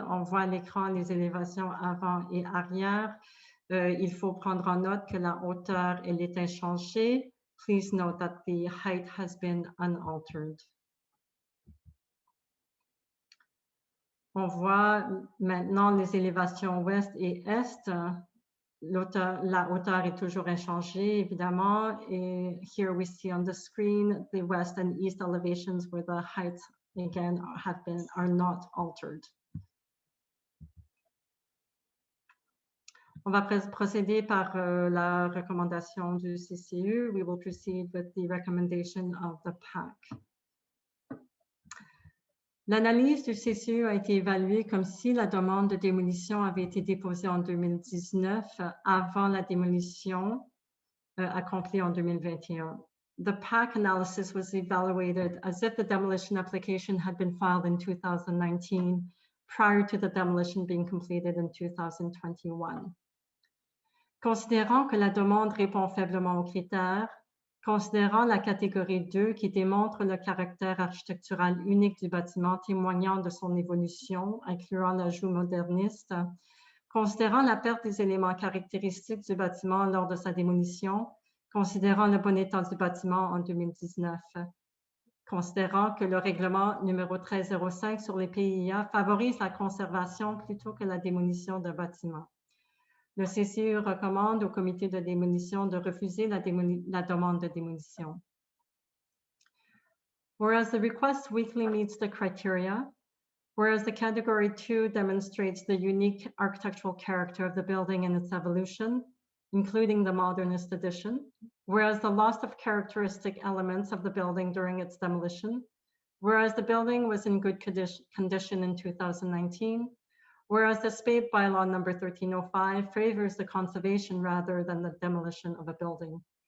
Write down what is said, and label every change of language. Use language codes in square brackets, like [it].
[fr] On voit à l'écran les élévations avant et arrière. Il faut prendre en note que la hauteur, elle est inchangée. [en] Please note that the height has been unaltered. [fr] On voit maintenant les élévations ouest et est. La hauteur est toujours inchangée, évidemment. Et [en] here we see on the screen the west and east elevations where the heights again are not altered. [fr] On va procéder par la recommandation du CCU. [en] We will proceed with the recommendation of the PAC. [fr] L'analyse du CCU a été évaluée comme si la demande de démolition avait été déposée en 2019 avant la démolition accomplie en 2021. [en] The PAC analysis was evaluated as if the demolition application had been filed in 2019 prior to the demolition being completed in 2021. [fr] Considérant que la demande répond faiblement aux critères, Considérant la catégorie 2 qui démontre le caractère architectural unique du bâtiment témoignant de son évolution, incluant l'ajout moderniste, considérant la perte des éléments caractéristiques du bâtiment lors de sa démolition, considérant le bon état du bâtiment en 2019, considérant que le règlement numéro 1305 sur les PIA favorise la conservation plutôt que la démolition d'un bâtiment. Le CCE recommande au comité de démolition de refuser la demande de démolition. [en] Whereas the request weakly meets the criteria, whereas the category 2 demonstrates the unique architectural character of the building and its evolution, including the modernist addition, whereas the loss of characteristic elements of the building during its demolition, whereas the building was in good condition in 2019, whereas the SPAPE bylaw number 1305 favors the conservation rather than the demolition of a building.